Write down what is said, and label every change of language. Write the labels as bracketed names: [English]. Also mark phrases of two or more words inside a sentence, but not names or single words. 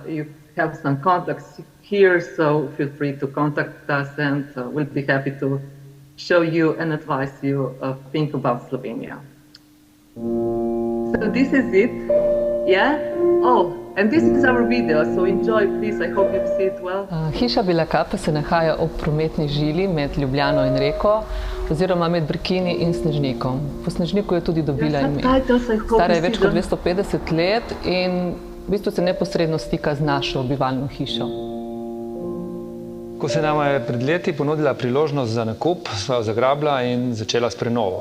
[English] You have some contacts here, so feel free to contact us, and we'll be happy to show you and advise you think about Slovenia. So this is it, yeah? Oh, and this is our video, so enjoy, please. I hope you see it well. [Slovenian] Hiša Bela Kappa se nahaja ob prometni žili med Ljubljano in Reko, oziroma med Brkini in Snežnikom. Po Snežniku je tudi dobila ime. Stara je več kot 250 let in v bistvu se neposredno stika z našo bivalno hišo. Ko se nama je pred leti ponudila priložnost za nakup, sva jo zagrabila in začela s prenovo.